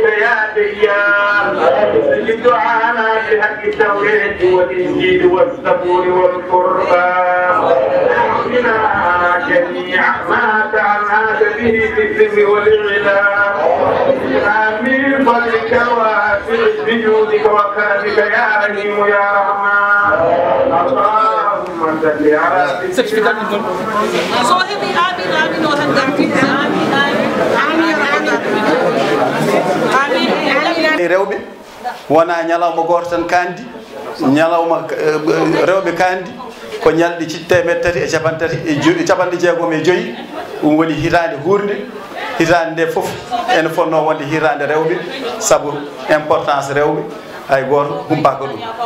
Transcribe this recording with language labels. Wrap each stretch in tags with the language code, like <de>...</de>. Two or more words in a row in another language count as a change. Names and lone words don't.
<ar>يا ديان استجب دعانا بحق التوحيد والإنجيل والزبور والقرآن بنا جميع ما تعلمت به في السر والإعلام آمين فضلك واسع بجودك وكرمك يا رحيم يا رحمن اللهم صل على سيدنا صاحبي آمين آمين وهندم آمين</ar> <ff>rewɓe wona ñalawma goto tan kandi ñalawma rewɓe kandi ko ñalɗi temeɗɗe tati e capanɗe jeegom e joyyi ɗum woni hitande hurde hitande nde foof ene fonno wonde hitande rewɓe saabu importance rewɓe hay goto humpaka ɗum</ff>